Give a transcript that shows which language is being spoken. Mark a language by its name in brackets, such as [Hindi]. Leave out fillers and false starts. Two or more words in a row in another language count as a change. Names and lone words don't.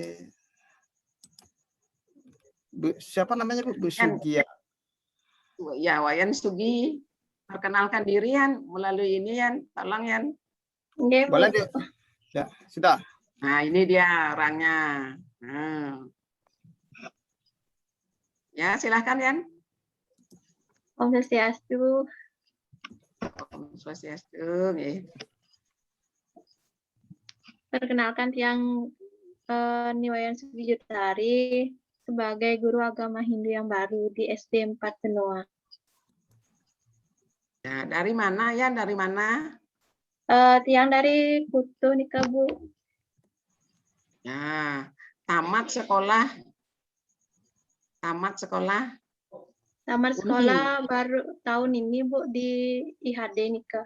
[Indonesian] Bu, siapa namanya Bu? Bu Sugia. Ya, Wayan Sugi, perkenalkan diri Yan melalui ini Yan, tolong Yan. Boleh deh. Ya, sudah. Nah, ini dia orangnya. Ya, silahkan Yan. [Sanskrit] ओं स्वस्त्यस्तु. ओं स्वस्त्यस्तु. [Indonesian] Perkenalkan tiang Niwayan Sugi Jutari sebagai guru agama Hindu yang baru di SD 4 Benoa. Ya, dari mana ya? Dari mana? Tiang dari Kutu nih Bu. Ya, tamat sekolah. Tamat sekolah baru tahun ini Bu di IHD Nika.